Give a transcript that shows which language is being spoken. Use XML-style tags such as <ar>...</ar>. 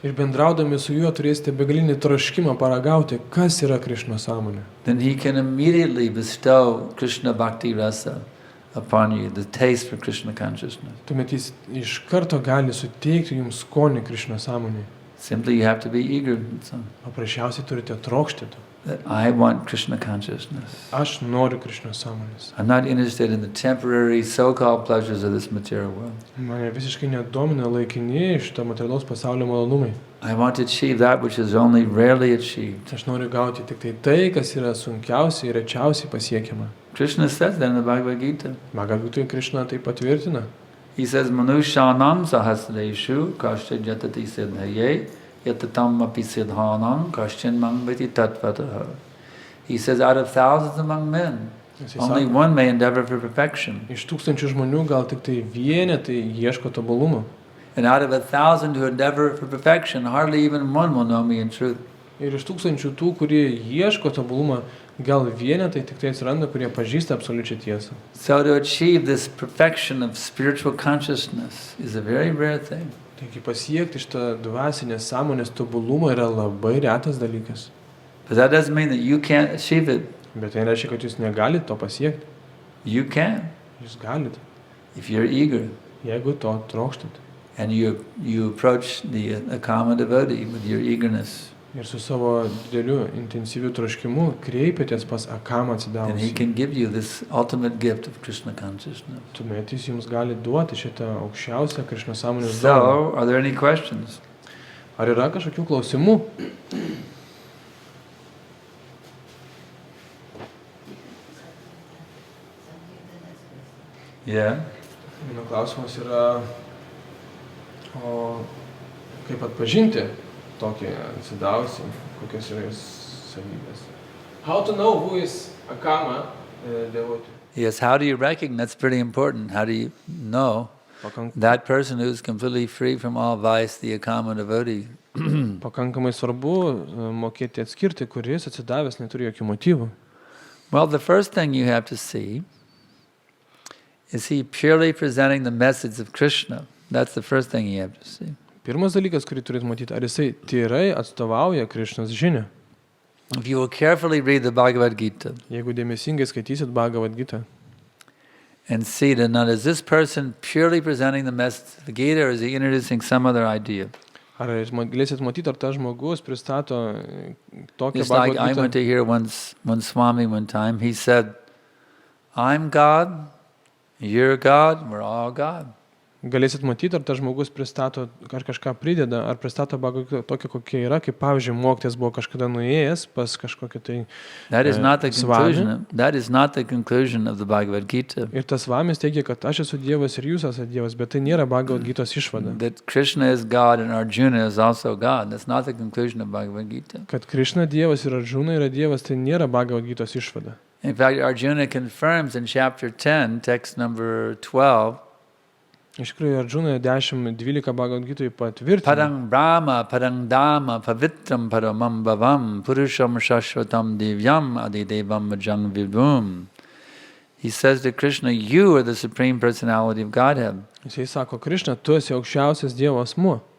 <lt>ir bendraudami su juo turėsite begalinį troškimą paragauti, kas yra Krishna sąmonė,</lt> <en>then he can immediately bestow Krishna bhakti rasa upon you, the taste for Krishna consciousness.</en> <lt>tuomet jis iš karto gali suteikti jums skonį Krishna sąmonė.</lt> <en>Simply you have to be eager.</en> <lt>Paprasčiausiai turite trokšti to.</lt> <en>That I want Krishna consciousness.</en> <lt>Aš noriu Krishna sąmonės.</lt> <en>I'm not interested in the temporary so-called pleasures of this material world.</en> <lt>Mane visiškai nedomina laikini šito materialaus pasaulio malonumai.</lt> <en>I want to achieve that which is only rarely achieved.</en> <lt>Aš noriu gauti tik tai, kas yra sunkiausiai ir rečiausiai pasiekiama.</lt> <en>Krishna says that in the Bhagavad Gita.</en> <lt>Bhagavatam Krishna tai patvirtina.</lt> <en>He says,</en> <sa>Manushanam sahasreshu kashya jatati siddhaye yatatam api siddhanam kashyan mangvati tatvataha.</sa> <en>He says, out of thousands among men, only one may endeavor for perfection.</en> <lt>Iš tūkstančių žmonių gal tik tai vienetai ieško tobulumo.</lt> <en>And out of 1,000 who endeavor for perfection, hardly even one will know me in truth.</en> <lt>Ir iš tūkstančių tų, kurie ieško tobulumo, gal vienetai tik tai atsiranda, kurie pažįsta absoliučią tiesą.</lt> <en>So to achieve this perfection of spiritual consciousness is a very rare thing.</en> <lt>Taigi pasiekti šitą dvasinės sąmonės tobulumą yra labai retas dalykas.</lt> <en>But that doesn't mean that you can't achieve it.</en> <lt>Bet tai reiškia, kad jūs negalite to pasiekti.</lt> <en>You can,</en> <lt>Jūs galite,</lt> <en>if you're eager.</en> <lt>jeigu to trokštat.</lt> <en>And you approach the Akama devotee with your eagerness.</en> <lt>Ir su savo dideliu intensyviu troškimu kreipiatės pas Akamą</lt> <en>And he</en> <lt>atsidavusį.</lt> <en>can give you this ultimate gift of Krishna consciousness.</en> <lt>Tuomet jis jums gali duoti šitą aukščiausią Krishna sąmonės dovaną.</lt> <en>So, are there any questions?</en> <lt>Ar yra kažkokių klausimų?</lt> <en>Yeah.</en> <lt>Mano klausimas yra, o kaip atpažinti tokį atsidavusį, kokios yra jos savybės?</lt> <en>How to know who is Akama devotee? Yes, how do you recognize? That's pretty important. How do you know that person who is completely free from all vice, the Akama devotee?</en> <lt>Pakankamai svarbu mokėti atskirti, kuris atsidavęs neturi jokių motyvų.</lt> <en>Well, the first thing you have to see is he purely presenting the message of Krishna. That's the first thing you have to see.</en> <lt>Pirmas dalykas, kurį turėt matyti, ar jisai tyrai atstovauja Krishnos žinią.</lt> <en>If you will carefully read the Bhagavad Gita</en> <lt>Jeigu dėmesingai skaitysit Bhagavad Gita</lt> <en>and see that now is this person purely presenting the message of the Gita or is he introducing some other idea?</en> <lt>ar jūs galėsit matyti, ar tas žmogus pristato tokią</lt> <en>Just like I</en> <lt>Bhagavad</lt> <en>went</en> <lt>Gita.</lt> <en>to hear one Swami one time, he said, I'm God, you're God, we're all God.</en> <lt>Galėsit matyti, ar tas žmogus pristato, ar kažką prideda, ar pristato Bhagavad Gita tokia, kokia yra, kaip pavyzdžiui, mokytojas buvo kažkada nuėjęs pas kažkokią tai</lt> <en>That is not the</en> <lt>Swami.</lt> <en>conclusion. That is not the conclusion of the Bhagavad Gita.</en> <lt>Ir tas Svamis teigia, kad aš esu Dievas ir jūs esate Dievas, bet tai nėra Bhagavad Gitos išvada.</lt> <en>That Krishna is God and Arjuna is also God. That's not the conclusion of Bhagavad Gita.</en> <lt>Kad Krishna Dievas ir Arjuna yra Dievas, tai nėra Bhagavad Gitos išvada.</lt> <en>In fact, Arjuna confirms in chapter 10, text number 12,</en> <lt>Iš tikrųjų, Arjuna 10-12 Bhagavad Gitoje patvirtina.</lt> <sa>Padang Brahma, Padang Dhamma, Pavitram Paramam Bhavam, Purusham Shashvatam Divyam Adidevam Majang Vibhum.</sa> <en>He says to Krishna, you are the Supreme Personality of Godhead.</en> <lt>Jisai sako, Krishna, tu esi aukščiausias Dievo asmuo,</lt>